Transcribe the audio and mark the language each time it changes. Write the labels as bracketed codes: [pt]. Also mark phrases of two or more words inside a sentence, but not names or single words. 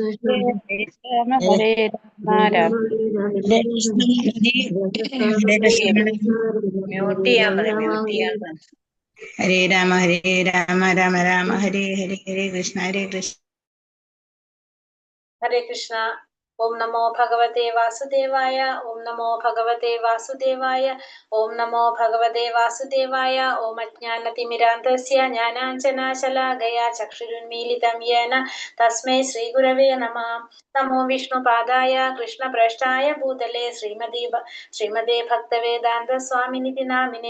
[sa] ഹരേ രാമ ഹരേ രാമ രാമ രാമ ഹരേ ഹരേ ഹരേ കൃഷ്ണ ഹരേ കൃഷ്ണ. ഓം നമോ ഭഗവതേ വാസുദേവായ. ഓം നമോ ഭഗവതേ വാസുദേവായ. ഓം നമോ ഭഗവതേ വാസുദേവായ. ഓം അജ്ഞാനതിമിരാന്തസ്യ ജ്ഞാനാഞ്ജനശലാകയാ ചക്ഷുരുന്മീലിതം യേന തസ്മൈ ശ്രീഗുരവേ നമഃ. നമോ വിഷ്ണുപാദായ കൃഷ്ണപ്രേഷ്ഠായ ഭൂതലേ ശ്രീമതേ ഭക്തവേദാന്ത സ്വാമിനിധി നാമിനെ.